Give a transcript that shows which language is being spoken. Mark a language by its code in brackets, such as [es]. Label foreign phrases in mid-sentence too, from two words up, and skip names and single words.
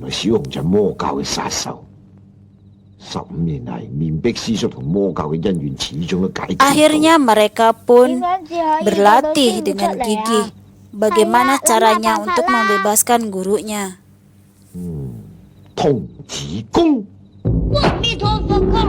[yue] 15 年嚟，面壁師叔同魔教嘅恩怨始終都解決唔到。 [id] Akhirnya mereka pun berlatih dengan gigih bagaimana caranya untuk membebaskan gurunya. [yue] 童子功。阿彌陀佛，